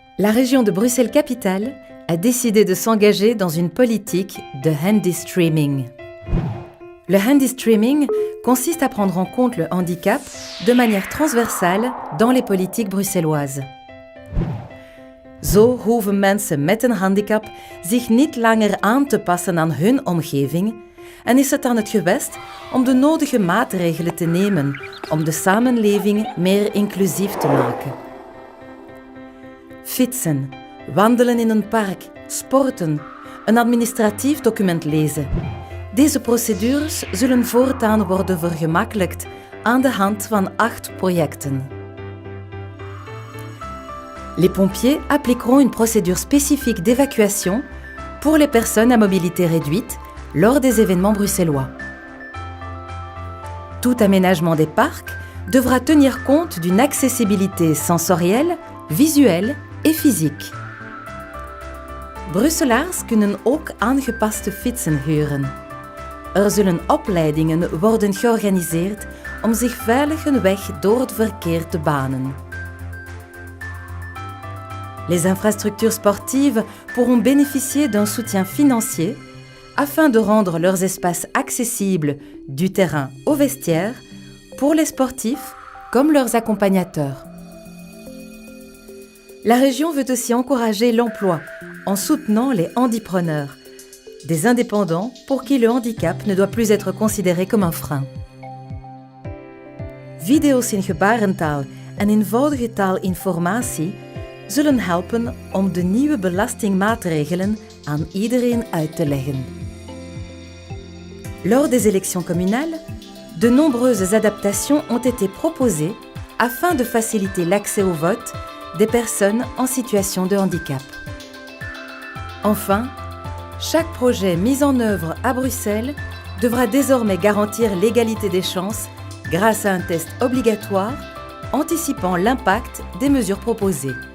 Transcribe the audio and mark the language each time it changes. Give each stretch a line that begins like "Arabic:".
French: La région de Bruxelles-Capitale a décidé de s'engager dans une politique de handy streaming. Le handy streaming consiste à prendre en compte le handicap de manière transversale dans les politiques bruxelloises.
Dutch: Zo hoeven mensen met een handicap zich niet langer aan te passen aan hun omgeving en is het aan het gewest om de nodige maatregelen te nemen om de samenleving meer inclusief te maken. Fietsen, wandelen in een park, sporten, een administratief document lezen. Deze procedures zullen voortaan worden vergemakkelijkt aan de hand van 8 projecten.
French: Les pompiers appliqueront une procédure spécifique d'évacuation pour les personnes à mobilité réduite lors des événements bruxellois. Tout aménagement des parcs devra tenir compte d'une accessibilité sensorielle, visuelle et physique.
Dutch: Brusselaars kunnen ook aangepaste fietsen huren. Er zullen opleidingen worden georganiseerd om zich veilig een weg door het verkeer te banen.
French: Les infrastructures sportives pourront bénéficier d'un soutien financier afin de rendre leurs espaces accessibles du terrain au vestiaire pour les sportifs comme leurs accompagnateurs. La région veut aussi encourager l'emploi en soutenant les handipreneurs, des indépendants pour qui le handicap ne doit plus être considéré comme un frein.
Dutch: Video's in gebarentaal en eenvoudige taalinformatie zullen helpen om de nieuwe belastingmaatregelen aan iedereen uit te leggen.
French: Lors des élections communales, de nombreuses adaptations ont été proposées afin de faciliter l'accès au vote des personnes en situation de handicap. Enfin, chaque projet mis en œuvre à Bruxelles devra désormais garantir l'égalité des chances grâce à un test obligatoire anticipant l'impact des mesures proposées.